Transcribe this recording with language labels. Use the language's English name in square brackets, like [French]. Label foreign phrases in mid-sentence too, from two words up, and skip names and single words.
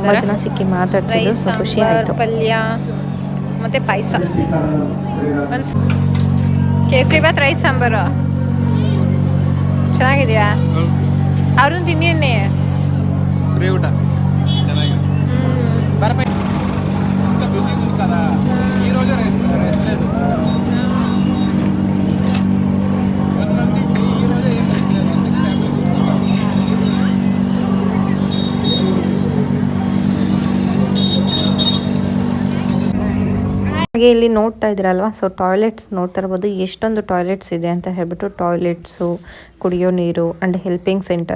[Kannada] ತುಂಬ ಜನ ಸಿಕ್ಕಿ ಮಾತಾಡ್ತಿದ್ರು. ಸೊ ಖುಷಿ ಆಯಿತು. ಪಲ್ಯ ಮತ್ತು ಪಾಯಸ, ಕೇಸರಿಬಾತ್, ರೈಸ್, ಸಾಂಬಾರು ಚೆನ್ನಾಗಿದೆಯಾ? ಅವ್ರನ್ನ ತಿನ್ನಿ ಊಟ ಚೆನ್ನಾಗಿದೆ. [Telugu] ఈ రోజే రెస్ట్ లేదు. 1 మంత్ ఈ రోజే ఏం రెస్ట్ లేదు. [Kannada] ಹಾಗೆ ಇಲ್ಲಿ ನೋಡ್ತಾ ಇದ್ದೀರಲ್ವ, [English] so toilets [Kannada] ನೋಡ್ತಾ ಇರ್ಬೋದು ಎಷ್ಟೊಂದು ಟಾಯ್ಲೆಟ್ಸ್ ಇದೆ ಅಂತ ಹೇಳ್ಬಿಟ್ಟು. ಟಾಯ್ಲೆಟ್ಸು, ಕುಡಿಯೋ ನೀರು [English] and helping center.